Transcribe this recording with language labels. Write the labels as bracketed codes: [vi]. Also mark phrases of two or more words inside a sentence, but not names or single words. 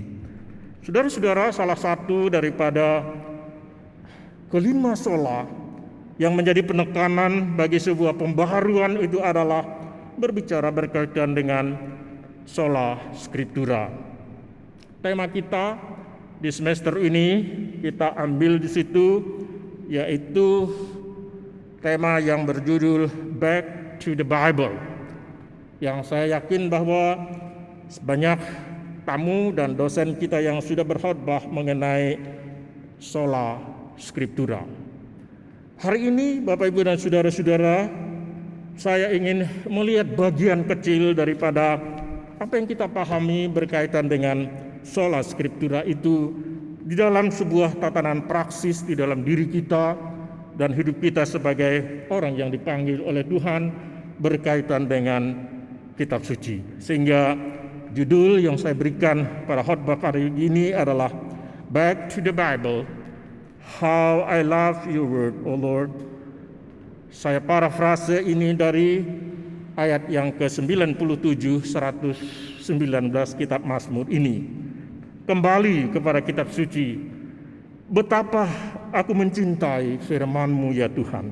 [id] Saudara-saudara, salah satu daripada kelima sola yang menjadi penekanan bagi sebuah pembaharuan itu adalah berbicara berkaitan dengan [la] sola scriptura. [id] Tema kita di semester ini kita ambil di situ, yaitu tema yang berjudul [en] Back to the Bible, [id] yang saya yakin bahwa banyak tamu dan dosen kita yang sudah berkhotbah mengenai [la] sola scriptura. [id] Hari ini Bapak, Ibu, dan saudara-saudara, saya ingin melihat bagian kecil daripada apa yang kita pahami berkaitan dengan [la] sola scriptura [id] itu di dalam sebuah tatanan praksis di dalam diri kita dan hidup kita sebagai orang yang dipanggil oleh Tuhan berkaitan dengan kitab suci. Sehingga judul yang saya berikan pada khotbah hari ini adalah [en] Back to the Bible, How I Love Your Word, O Lord. [id] Saya parafrase ini dari ayat yang ke-97 119 kitab Mazmur ini. Kembali kepada kitab suci. Betapa aku mencintai firman-Mu ya Tuhan.